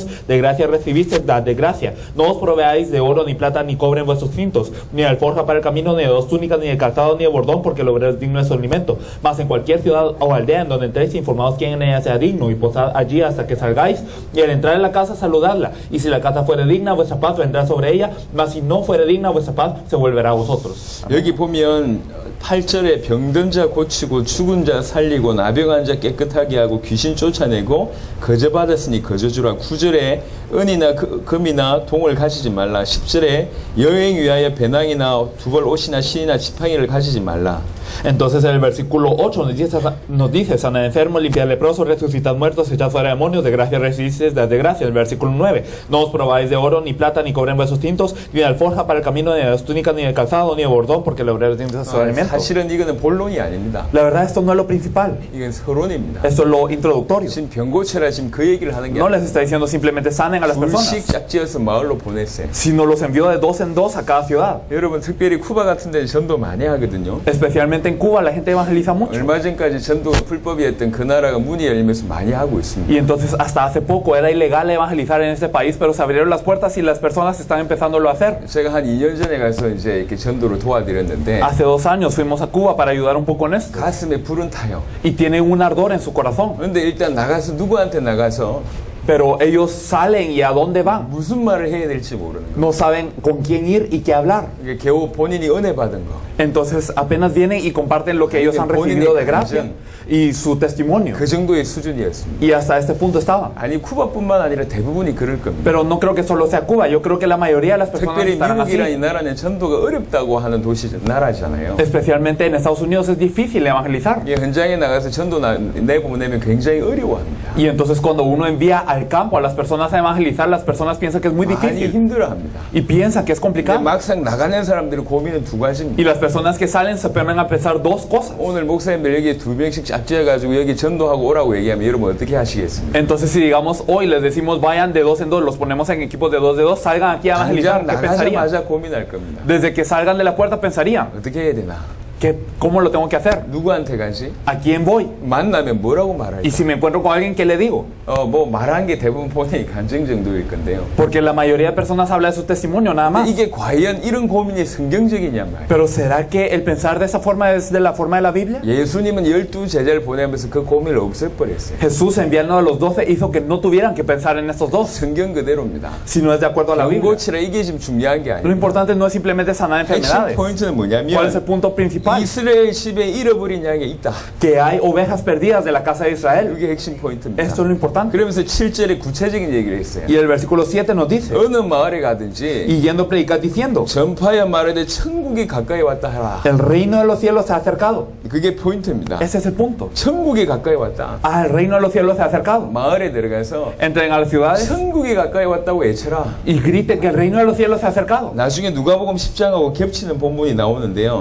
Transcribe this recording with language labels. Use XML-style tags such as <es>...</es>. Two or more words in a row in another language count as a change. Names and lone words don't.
<es>De gracia recibisteis, dad de gracia. No os proveáis de oro, ni plata, ni cobre en vuestros cintos, ni de alforja para el camino, ni de dos túnicas, ni de calzado, ni de bordón, porque el obrero es digno de su alimento. Mas en cualquier ciudad o aldea en donde entréis, informaos quién en ella sea digno, y posad allí hasta que salgáis. Y al entrar en la casa, saludadla. Y si la casa fuere digna, vuestra paz vendrá sobre ella, mas si no fuere digna, vuestra paz se volverá a vosotros.</es> <ko>여기 보면 8절에 병든 자 고치고 죽은 자 살리고 나병한 자 깨끗하게 하고 귀신 쫓아내고 거저 받았으니 거저 주라. 9절에 은이나 금이나 동을 가지지 말라. 10절에 여행 위하여 배낭이나 두벌 옷이나 신이나 지팡이를 가지지 말라.</ko> <es>Entonces en el versículo 8 nos dice: sanad enfermos, limpiad leprosos, resucitad muertos, echad fuera demonios, de gracia recibisteis, dad de gracia. En el versículo 9: no os probáis de oro, ni plata, ni cobre en vuestros cintos, ni de alforja para el camino, ni de las túnicas, ni de calzado, ni de bordón, porque el obrero tiene su alimento.</es> <ko>사실은 이거는 본론이 아닙니다.</ko> <es>La verdad, esto no es lo principal.</es> <ko>이건 서론입니다.</ko> <es>Esto es lo introductorio.</es> <ko>지금 병 고쳐라 지금 그 얘기를 하는 게</ko> <es>No les está diciendo simplemente sanen a las personas,</es> <ko>둘씩 짝지어서 마을로 보냈어요.</ko> <es>sino los envió de dos en dos a cada ciudad.</es> <ko>여러분 특별히 쿠바 같은 데 전도 많이 하거든요.</ko> <es>Especialmente especialmente en Cuba la gente evangeliza mucho.</es> <ko>얼마 전까지 전도가 불법이었던 그 나라가 문이 열리면서 많이 하고 있습니다.</ko> <es>Y entonces hasta hace poco era ilegal evangelizar en este país, pero se abrieron las puertas y las personas están empezándolo a hacer.</es> <ko>제가 한 2년 전에 가서 이제 이렇게 전도를 도와드렸는데</ko> <es>Hace 2 años fuimos a Cuba para ayudar un poco en esto.</es> <ko>가슴에 불은 타요.</ko> <es>Y tienen un ardor en su corazón.</es> <ko>그런데 일단 나가서 누구한테 나가서</ko> <es>Pero ellos salen y a dónde van.</es> <ko>무슨 말을 해야 될지 모르는 거예요.</ko> <es>No saben con quién ir y qué hablar.</es> <ko>이게 겨우 본인이 은혜 받은 거.</ko> <es>Entonces apenas vienen y comparten lo que ellos han recibido de gracia y su testimonio.</es> <ko>그 정도의 수준이었습니다.</ko> <es>Y hasta este punto estaban.</es> <ko>아니 쿠바뿐만 아니라 대부분이 그럴 겁니다.</ko> <es>Pero no creo que solo sea Cuba. Yo creo que la mayoría de las personas</es> <ko>특별히</ko> <es>estarán</es> <ko>미국이라는 이</ko> <es>así.</es> <ko>나라는 전도가 어렵다고 하는 나라잖아요.</ko> <es>Especialmente en Estados Unidos es difícil evangelizar.</es> <ko>이 현장에 나가서 전도 내보내면 굉장히 어려워합니다.</ko> <es>Y entonces cuando uno envía al campo a las personas a evangelizar, las personas piensan que es muy</es> <ko>많이</ko> <es>difícil</es> <ko>힘들어합니다.</ko> <es>y piensan que es</es> <ko>근데</ko> <es>complicado.</es> <ko>막상 나가는 사람들의 고민은 두 가지입니다.</ko> <es>Y las personas que salen se ponen a pensar 2 cosas.</es> <ko>오늘 목사님들 여기 2명씩 짝지어가지고 여기 전도하고 오라고 얘기하면 여러분 어떻게 하시겠습니까?</ko> <es>Entonces si digamos hoy les decimos vayan de 2 en 2, los ponemos en equipos de 2 de 2, salgan aquí a evangelizar,</es> <ko>당장</ko> <es>¿qué pensarían?</es> <ko>나가자마자 고민할 겁니다.</ko> <es>Desde que salgan de la puerta pensarían,</es> <ko>어떻게 해야 되나?</ko> <es>¿cómo lo tengo que hacer?</es> <ko>누구한테 가지?</ko> <es>¿A quién voy?</es> <ko>만나면 뭐라고 말할까?</ko> <es>Y si me encuentro con alguien, ¿qué le digo?</es> <ko>뭐 말한 게 대부분 본인이 간증 정도일 건데요.</ko> <es>Porque la mayoría de personas habla de su testimonio nada más.</es> <ko>이게 과연 이런 고민이 성경적이냐 말이에요.</ko> <es>Pero ¿será que el pensar de esa forma es de la forma de la Biblia?</es> <ko>예수님은 12 제자를 보내면서 그 고민을 없애버렸어요.</ko> <es>Jesús enviando a los 12 hizo que no tuvieran que pensar en estos 2,</es> <ko>성경 그대로입니다.</ko> <es>si no es de acuerdo a la Biblia.</es> <ko>고치라 이게 지금 중요한 게</ko> <es>Lo</es> <ko>아니에요.</ko> <es>importante no es simplemente sanar</es> <ko>핵심</ko> <es>enfermedades.</es> <ko>포인트는</ko> <es>¿Cuál es</es> <ko>뭐냐면</ko> <es>el punto principal?</es> <ko>이스라엘 집에 잃어버린 양이 있다.</ko> <es>Que hay ovejas perdidas de la casa de Israel.</es> <ko>이게 핵심 포인트입니다.</ko> <es>Esto es lo importante.</es> <ko>그러면서 7절에 구체적인 얘기를 했어요.</ko> <es>Y el versículo 7 nos dice,</es> <ko>어느 마을에 가든지</ko> <es>y yendo a predicar diciendo,</es> <ko>전파하여 말하되 천국이 가까이 왔다 하라.</ko> <es>el reino de los cielos se ha acercado.</es> <ko>그게 포인트입니다.</ko> <es>Ese es el punto.</es> <ko>천국이 가까이 왔다.</ko> <es>Ah, el reino de los cielos se ha acercado.</es> <ko>마을에 들어가서</ko> <es>Entren a las ciudades</es> <ko>천국이 가까이 왔다고 외쳐라.</ko> <es>y griten que el reino de los cielos se ha acercado.</es> <ko>나중에 누가복음 10장하고 겹치는 본문이 나오는데요.</ko>